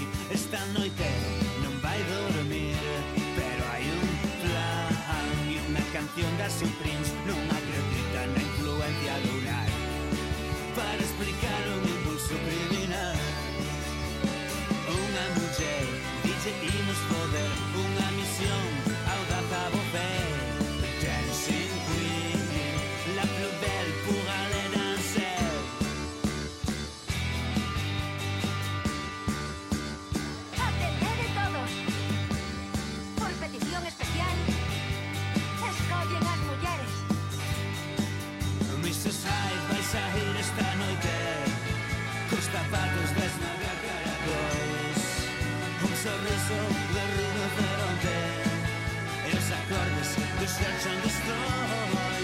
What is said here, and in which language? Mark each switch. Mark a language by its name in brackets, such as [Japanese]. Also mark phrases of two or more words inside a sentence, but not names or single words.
[Galician] Esta noite non vai dormir, pero hai un plan e unha canción da Supremes. Non acredita na influencia lunar para explicar un impulso criminal. Unha muller dice imos poder, unha misión audaz a volver. Dancing Queen, [French] la plus belle pour aller danser. [Galician] Atended todos. Por petición especial, escollen as mulleres. Mrs. Hyde vais a ir esta noite cos zapatos desnagacaracos, un sorriso de rinoceronte e os acordes do Search and Destroy.